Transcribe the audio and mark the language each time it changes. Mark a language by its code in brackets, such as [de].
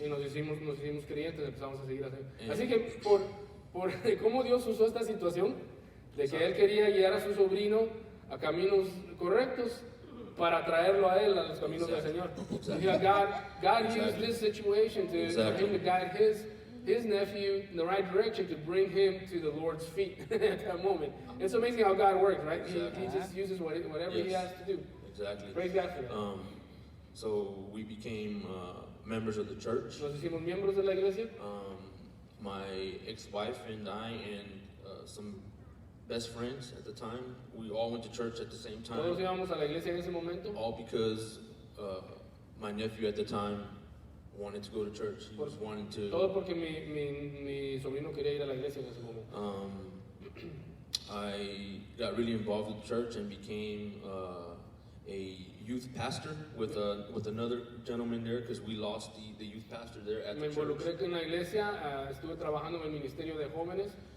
[es] Y nos hicimos creyentes, empezamos a seguir así. Así que por cómo Dios usó esta situación, de que Él quería guiar a su sobrino a caminos correctos, para traerlo a él a los caminos del Señor. [en] God used this situation for him to guide his nephew in the right direction to bring him to the Lord's feet at that moment. It's amazing how God works, right? He just uses whatever He has to do. Exactly. Praise God for that. So we became members of the church. [es] Nos hicimos miembros de la iglesia. [en] My ex-wife and I and some best friends at the time, we all went to church at the same time. [es] Todos íbamos a la iglesia en ese momento. [en] All because my nephew at the time wanted to go to church. He was wanting to. [es] Todo porque mi sobrino quería ir a la iglesia en ese momento. [en] I got really involved with church and became a youth pastor with another gentleman there because we lost the youth pastor there at [es] Me [en] the church. [es] involucré en la iglesia, estuve trabajando en el ministerio de jóvenes.